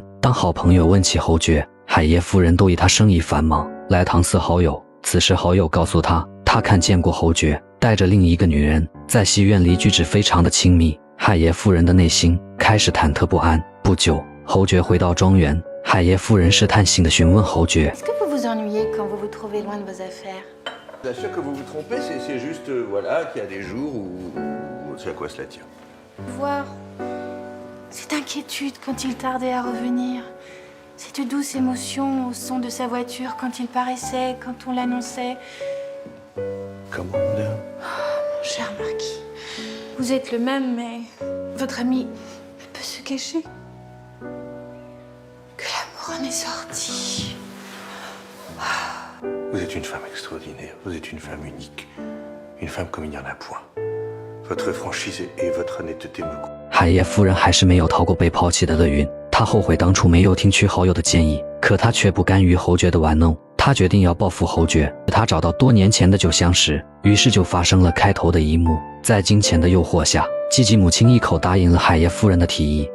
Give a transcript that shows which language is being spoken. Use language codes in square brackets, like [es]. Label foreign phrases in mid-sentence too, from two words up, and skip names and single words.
[zh] 当好朋友问起侯爵，海耶夫人都以他生意繁忙来搪塞好友。此时好友告诉他，他看见过侯爵带着另一个女人在戏院里举止非常的亲密。海耶夫人的内心开始忐忑不安。不久，侯爵回到庄园，海耶夫人试探性地询问侯爵 [fr] Est-ce que vous vous ennuyez quand vous vous trouvez loin de vos affaires? Bien sûr que vous vous trompez, c'est juste, voilà, qu'il y a des jours où c'est à quoi cela tient. Voir cette inquiétude quand il tardait à revenir, cette douce émotion au son de sa voiture quand il paraissait, quand on l'annonçait. Comment, madame? Mon cher marquis, vous êtes le même, mais votre ami peut se cacher. Que l'amour en est sorti. Vous êtes une femme extraordinaire, vous êtes une femme unique, une femme comme il n'y en a point. Votre franchise et votre honnêteté me... [zh] 海耶夫人还是没有逃过被抛弃的厄运，她后悔当初没有听取好友的建议，可她却不甘于侯爵的玩弄，她决定要报复侯爵。她找到多年前的旧相识，于是就发生了开头的一幕。在金钱的诱惑下，吉吉母亲一口答应了海耶夫人的提议。